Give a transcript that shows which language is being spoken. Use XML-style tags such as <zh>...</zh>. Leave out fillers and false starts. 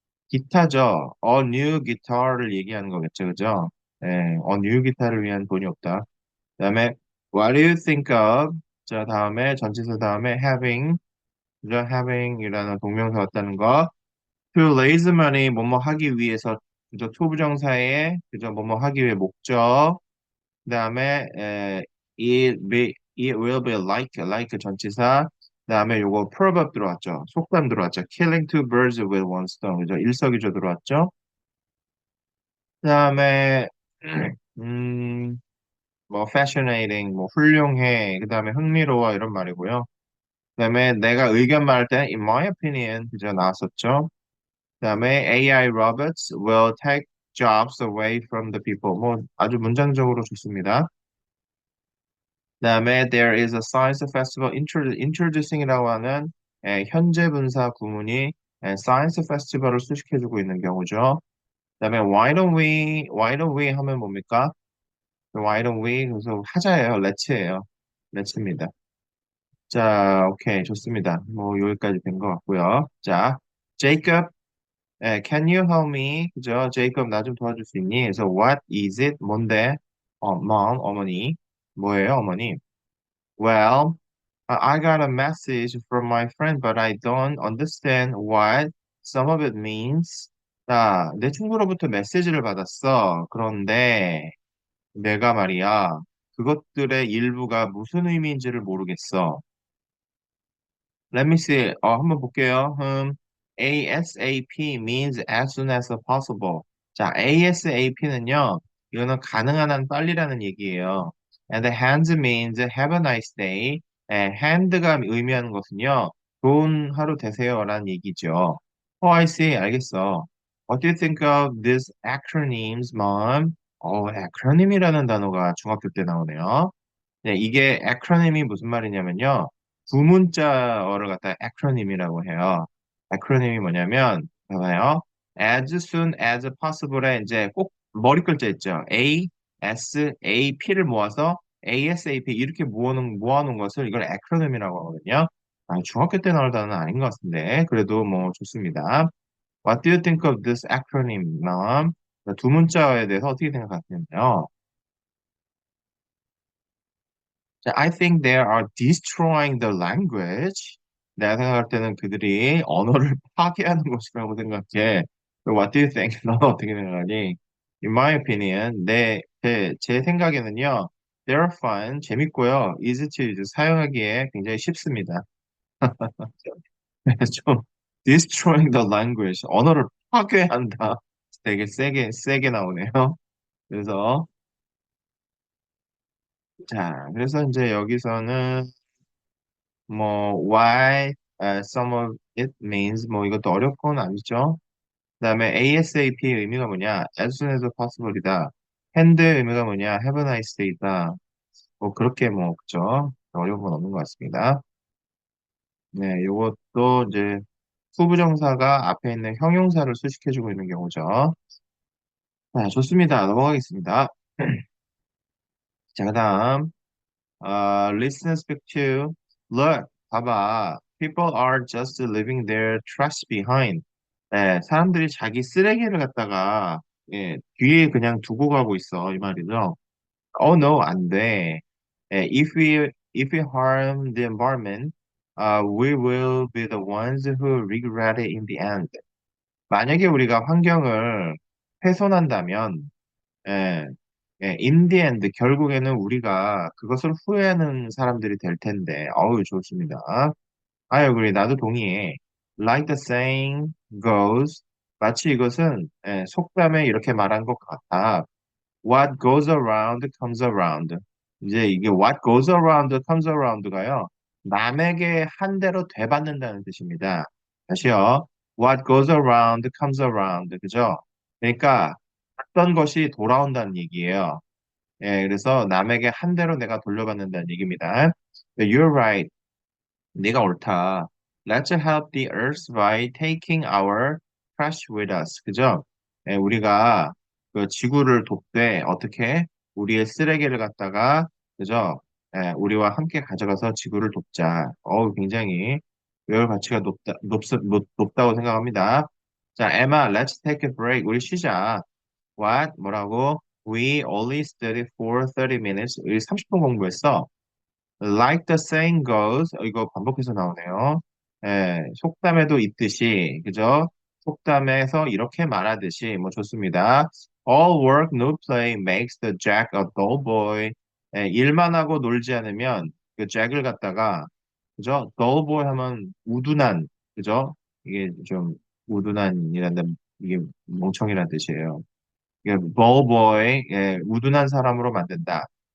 <ko>기타죠.</ko> <en>A new guitar</en> <ko>를 얘기하는 거겠죠, 그죠? 예,</ko> <en>a new guitar</en> <ko>를 위한 돈이 없다. 그다음에</ko> <en>what do you think of?</en> <ko>자, 다음에 전치사 다음에 having, 그죠? having이라는 동명사 같다는 거.</ko> <en>To raise money,</en> <ko>뭐뭐 하기 위해서, 그죠? to 부정사에, 그죠? 뭐뭐 하기 위해 목적. 그다음에</ko> <en>it will be like 전치사.</en> <ko>그다음에 요거 proverb 들어왔죠. 속담 들어왔죠.</ko> <en>Killing two birds with one stone.</en> <ko>그죠? 일석이조 들어왔죠. 그다음에 음, 뭐 fascinating, 뭐 훌륭해, 그다음에 흥미로워 이런 말이고요. 그다음에 내가 의견 말할 때는</ko> <en>in my opinion</en> <ko>그저 나왔었죠. 그다음에</ko> <en>AI robots will take jobs away from the people.</en> <ko>뭐 아주 문장적으로 좋습니다. 그다음에</ko> <en>there is a science festival introducing</en> <ko>이라고 하는 현재 분사 구문이 science festival을 수식해주고 있는 경우죠. 그다음에</ko> <en>why don't we</en> <ko>하면 뭡니까?</ko> <en>why don't we</en> <ko>그래서 하자예요. let's예요. let's입니다. 자, 오케이, 좋습니다. 뭐 여기까지 된 것 같고요. 자,</ko> <en>Jacob, can you help me?</en> <ko>그죠? Jacob 나 좀 도와줄 수 있니? 그래서</ko> <en>what is it?</en> <ko>뭔데? mom, 어머니. 뭐예요, 어머니?</ko> <en>Well, I got a message from my friend, but I don't understand what some of it means.</en> <ko>자, 내 친구로부터 메시지를 받았어. 그런데 내가 말이야, 그것들의 일부가 무슨 의미인지를 모르겠어.</ko> <en>Let me see.</en> <ko>한번 볼게요.</ko> <en>ASAP means as soon as possible.</en> <ko>자, ASAP는요, 이거는 가능한 한 빨리라는 얘기예요.</ko> <en>And hands means have a nice day.</en> <ko>hand가 의미하는 것은요, 좋은 하루 되세요라는 얘기죠.</ko> <en>I see.</en> <ko>알겠어.</ko> <en>What do you think of these acronyms, mom?</en> <ko>acronym이라는 단어가 중학교 때 나오네요. 네, 이게 acronym이 무슨 말이냐면요. 두 문자어를 갖다 acronym이라고 해요. acronym이 뭐냐면, 봐봐요. as soon as possible에 이제 꼭 머리 글자 있죠. A, S, A, P를 모아서 ASAP 이렇게 모아놓은 것을 이걸 acronym이라고 하거든요. 중학교 때 나올 단어는 아닌 것 같은데, 그래도 뭐 좋습니다.</ko> <en>What do you think of this acronym, mom?</en> <ko>두 문자어에 대해서 어떻게 생각하시나요? 자,</ko> <en>I think they are destroying the language.</en> <ko>내가 생각할 때는 그들이 언어를 파괴하는 것이라고 생각해.</ko> <en>What do you think?</en> <ko>너는 어떻게 생각하니?</ko> <en>In my opinion,</en> <ko>제 생각에는요,</ko> <en>they're fun,</en> <ko>재밌고요,</ko> <en>easy to use,</en> <ko>사용하기에 굉장히 쉽습니다. 좀</ko> <en>destroying the language,</en> <ko>언어를 파괴한다. 되게 세게 나오네요. 그래서, 자, 그래서 이제 여기서는 뭐</ko> <en>why some of it means</en> <ko>뭐 이것도 어려운 건 아니죠. 그다음에 ASAP의 의미가 뭐냐?</ko> <en>as soon as possible이다.</en> <ko>hand의 의미가 뭐냐?</ko> <en>have a nice day</en> <ko>다. 뭐 그렇게 뭐 그죠? 어려운 건 없는 것 같습니다. 네, 요것도 이제 후부정사가 앞에 있는 형용사를 수식해주고 있는 경우죠. 자, 좋습니다. 넘어가겠습니다. 자, 그다음</ko> <en>listen, speak to, look,</en> <ko>봐봐.</ko> <en>People are just leaving their trash behind.</en> <ko>사람들이 자기 쓰레기를 갖다가 뒤에 그냥 두고 가고 있어. 이 말이죠.</ko> <en>Oh no,</en> <ko>안 돼.</ko> <en>If we harm the environment, we will be the ones who regret it in the end.</en> <ko>만약에 우리가 환경을 훼손한다면 예,</ko> <en>in the end,</en> <ko>결국에는 우리가 그것을 후회하는 사람들이 될 텐데, 어우, 좋습니다.</ko> <en>I agree.</en> <ko>나도 동의해.</ko> <en>Like the saying goes,</en> <ko>마치 이것은 속담에 이렇게 말한 것 같아.</ko> <en>What goes around comes around.</en> <ko>이제 이게</ko> <en>what goes around comes around가요.</en> <ko>남에게 한 대로 되받는다는 뜻입니다. 다시요.</ko> <en>What goes around comes around.</en> <ko>그죠? 그러니까 어떤 것이 돌아온다는 얘기예요. 그래서 남에게 한 대로 내가 돌려받는다는 얘기입니다.</ko> <en>You're right.</en> <ko>네가 옳다.</ko> <en>Let's help the earth by taking our trash with us.</en> <ko>그죠? 우리가 그 지구를 돕되 어떻게 우리의 쓰레기를 갖다가 그죠? 우리와 함께 가져가서 지구를 돕자. 굉장히 외울 가치가 높다고 생각합니다. 자,</ko> <en>Emma, let's take a break.</en> <ko>우리 쉬자.</ko> <en>What?</en> <ko>뭐라고?</ko> <en>We only studied for 30 minutes.</en> <ko>우리 30분 공부했어.</ko> <en>Like the saying goes.</en> <ko>이거 반복해서 나오네요. 속담에도 있듯이, 그죠? 속담에서 이렇게 말하듯이, 뭐 좋습니다.</ko> <en>All work, no play makes the jack a dull boy.</en> <ko>일만 하고 놀지 않으면 그 잭을 갖다가, 그죠? dull boy 하면 우둔한, 그죠? 이게 좀 우둔한이라는, 이게 멍청이라는 뜻이에요. 예, ball boy, 우둔한 사람으로 만든다.</ko>